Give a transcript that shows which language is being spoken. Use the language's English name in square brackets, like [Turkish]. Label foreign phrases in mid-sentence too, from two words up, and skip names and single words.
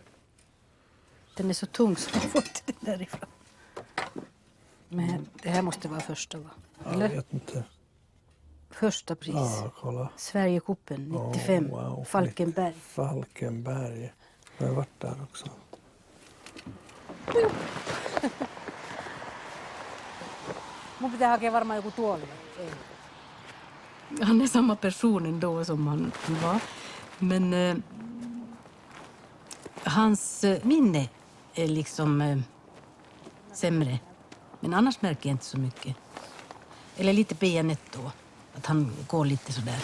[Swedish] Den är så tung så jag får inte den därifrån. Men det här måste vara första, va? Eller? Jag vet inte. Första pris. Ja, kolla. Sverigecupen 95. Oh, wow. Falkenberg. Falkenberg. Jag har varit där också. [Finnish] Mun pitää hakea varmaan joku tuoli. [Swedish] Han är samma person ändå som han var. Men hans minne är liksom sämre. Men annars märker jag inte så mycket. Eller lite benet då. Att han går lite sådär.